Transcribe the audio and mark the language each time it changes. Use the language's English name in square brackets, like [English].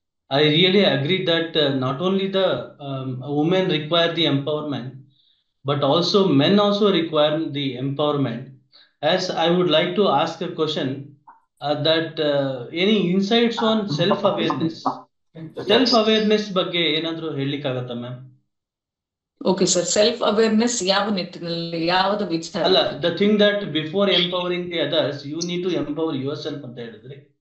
[English] I really agree that not only the women require the empowerment, but also men also require the empowerment. As I would like to ask a question, that any insights on self-awareness? [Kannada] Self-awareness ಬಗ್ಗೆ ಏನಾದರೂ ಹೇಳಲಿಕ್ಕಾಗತ್ತಾ ma'am? Okay sir, self awareness ಯಾವ ನಿಟ್ಟಿನಲ್ಲಿ, ಯಾವ್ದು ವಿಚಾರ? [English] ಅಲ್ಲ, the thing that before empowering the others, you need to empower yourself [Kannada] ಅಂತ ಹೇಳಿದ್ರಿ.